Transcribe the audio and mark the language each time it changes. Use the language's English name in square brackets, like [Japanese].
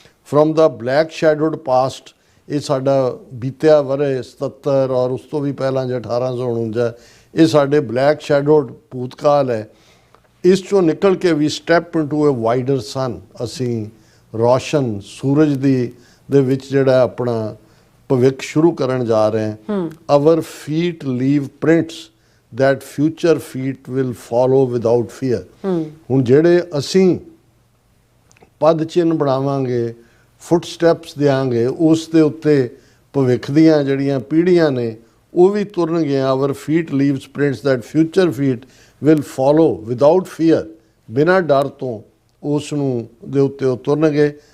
[English] from the black shadowed past, [Punjabi] ਇਹ ਸਾਡਾ ਬੀਤਿਆ ਵਰੇ 77 ਔਰ ਉਸ ਤੋਂ ਵੀ ਪਹਿਲਾਂ ਜੇ 1849, ਇਹ ਸਾਡੇ ਬਲੈਕ ਸ਼ੈਡੋਡ ਭੂਤਕਾਲ ਹੈ। ਇਸ 'ਚੋਂ ਨਿਕਲ ਕੇ [English] we step into a wider sun, [Punjabi] ਅਸੀਂ ਰੌਸ਼ਨ ਸੂਰਜ ਦੇ ਵਿੱਚ ਜਿਹੜਾ ਆਪਣਾ ਭਵਿੱਖ ਸ਼ੁਰੂ ਕਰਨ ਜਾ ਰਹੇ ਹਾਂ। [English] Our feet leave prints that future feet will follow without fear। [Punjabi] ਹੁਣ ਜਿਹੜੇ ਅਸੀਂ ਪਦ ਚਿੰਨ੍ਹ ਬਣਾਵਾਂਗੇ, ਫੁੱਟ ਸਟੈਪਸ ਦਿਆਂਗੇ, ਉਸ ਦੇ ਉੱਤੇ ਭਵਿੱਖ ਦੀਆਂ ਜਿਹੜੀਆਂ ਪੀੜ੍ਹੀਆਂ ਨੇ ਉਹ ਵੀ ਤੁਰਨਗੀਆਂ। [English] our feet leaves prints that future feet will follow without fear, [Punjabi] ਬਿਨਾਂ ਡਰ ਤੋਂ ਉਸ ਨੂੰ ਦੇ ਉੱਤੇ ਉਹ ਤੁਰਨਗੇ।